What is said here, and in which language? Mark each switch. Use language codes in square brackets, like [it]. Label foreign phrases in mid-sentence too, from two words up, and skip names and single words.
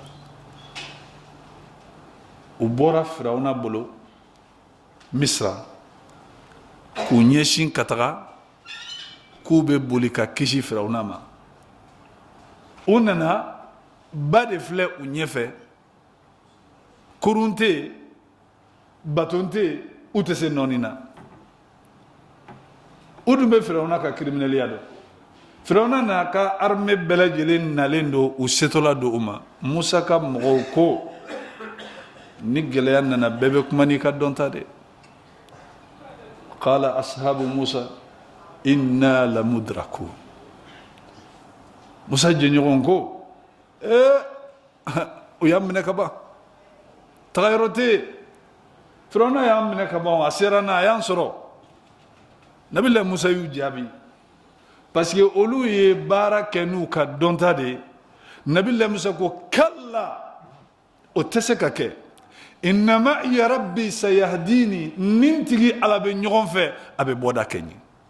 [bm] u bɔra firawuna bolo misra k'u ɲɛsin ka taga k'u bɛ boli ka kisi firawuna ma u nana ba de filɛ u ɲɛfɛ kurun tɛ yen baton tɛ yen u tɛ se nɔɔni na u dun bɛ firawuna ka crimineliya dɔn firawuna n'a ka armée bɛɛ lajɛlen nalen don u setɔla don u ma musa ka mɔgɔw ko ni gɛlɛya nana bɛɛ bɛ kuma n'i ka dɔnta de [ar] قال أصحاب موسى إنا لمدركون [bm] musa jɛɲɔgɔn ko u y'an minɛ ka ban taga yɔrɔ tɛ yen firawuna y'an minɛ ka ban a sera n na a y'an sɔrɔ nabila musa y'u jaabi parce que olu ye baara kɛ n'u ka dɔnta de ye nabila musa ko kalla o tɛ se ka kɛ [ar] إنما يا ربي سيهدين [bm] nin tigi ala bɛ ɲɔgɔn fɛ a bɛ bɔda kɛ ɲe